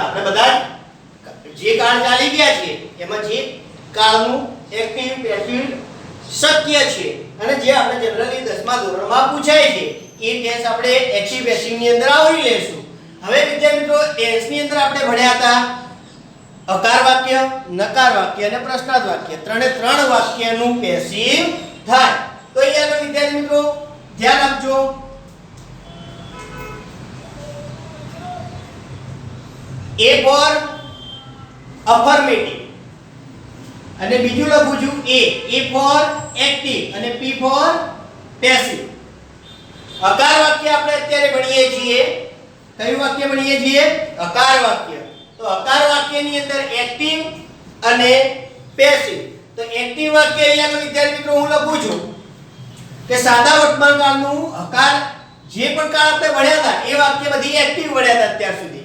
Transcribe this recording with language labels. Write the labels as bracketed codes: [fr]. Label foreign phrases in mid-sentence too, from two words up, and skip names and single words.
[gu] આપણે બધા જે કાળ ચાલી ગયા છે એમાં જે કાળનું [en] active passive [gu] શક્ય છે અને જે આપણે જનરલી 10મા ધોરણમાં પૂછાય છે એ ટેન્સ આપણે [en] active passive [gu] ની અંદર આવરી લેશું. હવે વિદ્યાર્થી મિત્રો ટેન્સ ની અંદર આપણે ભણ્યા હતા અકાર વાક્ય, નકાર વાક્ય અને પ્રશ્નાર્થ વાક્ય. ત્રણે ત્રણ વાક્યનું પેસિવ થાય. તો અહીંયા વિદ્યાર્થી મિત્રો ધ્યાન આપજો. [en] A for affirmative [gu] અને બીજું લખું છું [en] A for active અને P for passive. [gu] અકાર વાક્ય આપણે અત્યારે ભણીએ છીએ. કયું વાક્ય ભણીએ છીએ? અકાર વાક્ય. તો અકાર વાક્યની અંદર એક્ટિવ અને પેસિવ. તો એક્ટિવ વાક્ય અહીંયા વિદ્યાર્થી મિત્રો હું લખું છું કે સાદા વર્તમાન કાળનું અકાર જે પણ કાળ આપણે ભણ્યા હતા એ વાક્ય બધી એક્ટિવ ભણ્યા હતા અત્યાર સુધી.